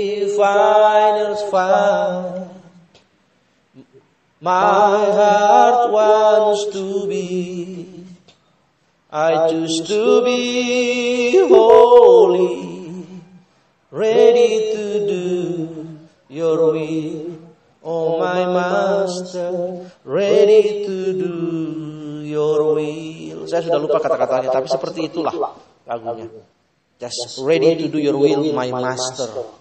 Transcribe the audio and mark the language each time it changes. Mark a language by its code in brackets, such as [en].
[en] Refiner's fire, my heart wants to be, I choose to be holy, ready to do your will, oh my master, ready to do your will. [id] Saya sudah lupa kata-katanya, tapi seperti itulah lagunya. [en] Just ready to do your will, my master.